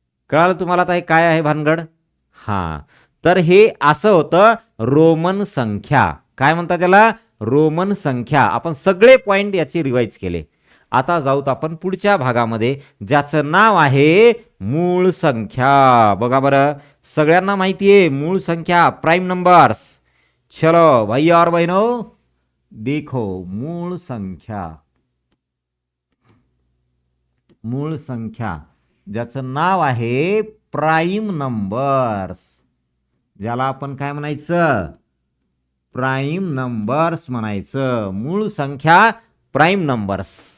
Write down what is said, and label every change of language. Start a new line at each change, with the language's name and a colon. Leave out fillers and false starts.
Marathi: कळालं तुम्हाला आता हे काय आहे भानगड? हा, तर हे असं होतं रोमन संख्या. काय म्हणतात त्याला? रोमन संख्या. आपण सगळे पॉइंट याचे रिवाइज केले. आता जाऊत आपण पुढच्या भागामध्ये, ज्याचं नाव आहे मूळ संख्या. बघा बरं, सगळ्यांना माहिती आहे मूळ संख्या, प्राइम नंबर्स.
Hindi: चलो भाई और बहनों, देखो मूळ संख्या.
Marathi: मूळ संख्या ज्याचं नाव आहे प्राइम नंबर्स, ज्याला आपण काय म्हणायचं? प्राइम नंबर्स म्हणायचं. मूळ संख्या, प्राइम नंबर्स.